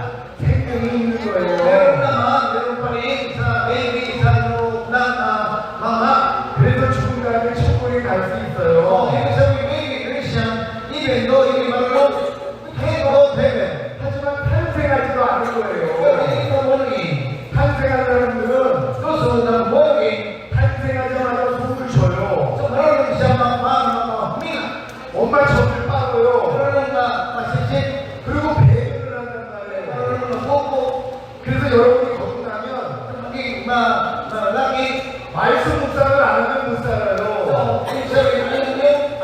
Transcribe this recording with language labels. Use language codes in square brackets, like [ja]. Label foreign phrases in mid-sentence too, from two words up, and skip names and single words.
[ko] 생명이 있는 [tl] Meron [ko] 거예요. [tl] naman, meron pa rin sa baby sa loob ng mama. [ko] 그래서 죽은 다음에 천국에 갈 수 [tl] So, [ko] 있어요. [tl] ibig sabihin, baby Christian, [en] even though [tl] hindi marunong, [en] can go to heaven. [ko] 하지만 탄생하지도 않은 [tl] Pero [ko] 거예요. [tl] hindi ka born-again. [ko] 탄생한 사람들은 [tl] Susunod ng born-again, [ko] 탄생하자마자 숨을 쉬어요. [tl] so marunong siya huminga. [ko] 엄마 젖을 빨아요. [tl] Marunong ka masisip. [ko] 그리고 배변을 한단 말이에요. [tl] Marunong magpupo. [ko] 그래서 여러분이 거듭나면 [tl] Maging malaki. [ko] 말씀 묵상을 안 하면 못 살아요. [tl] So, ibig sabihin, yung